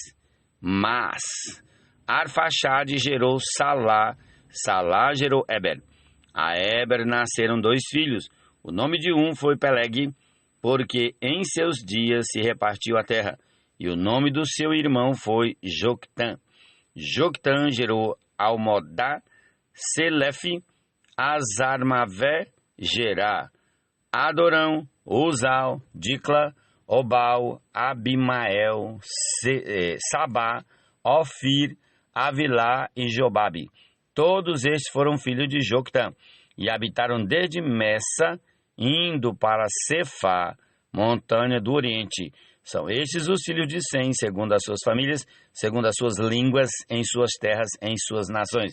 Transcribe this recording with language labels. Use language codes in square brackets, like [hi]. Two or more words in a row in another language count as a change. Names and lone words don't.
[pt] Mas Arfaxade gerou Salá, Salá gerou Eber. A Eber nasceram 2 filhos. O nome de um foi Peleg, porque em seus dias se repartiu a terra. E o nome do seu irmão foi Joctã. Joctã gerou Almodá, Selefe, Azarmavé, Gerá, Adorão, Uzal, Dicla, Obal, Abimael, Sabá, Ofir, Avilá e Jobabe. Todos estes foram filhos de Joctã e habitaram desde Messa, indo para Cefá, montanha do Oriente. São estes os filhos de Sem, segundo as suas famílias, segundo as suas línguas, em suas terras, em suas nações.